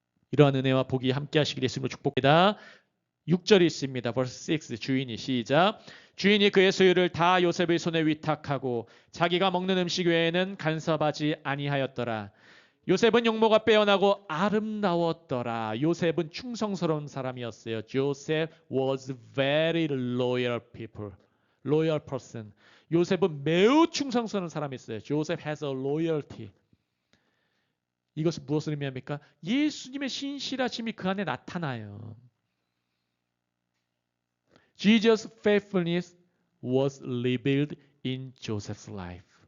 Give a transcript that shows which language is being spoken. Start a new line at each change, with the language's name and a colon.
Korean: 이러한 은혜와 복이 함께 하시길 예수님으로 축복합니다. 6절이 있습니다.
English: verse 6
Korean: 주인이 시작. 주인이 그의 소유를 다 요셉의 손에 위탁하고 자기가 먹는 음식 외에는 간섭하지 아니하였더라. 요셉은 용모가 빼어나고 아름다웠더라. 요셉은 충성스러운 사람이었어요.
English: Joseph was very loyal person.
Korean: 요셉은 매우 충성스러운 사람이었어요.
English: Joseph has a loyalty.
Korean: 이것은 무엇을 의미합니까? 예수님의 신실하심이 그 안에 나타나요.
English: Jesus' faithfulness was revealed in Joseph's life.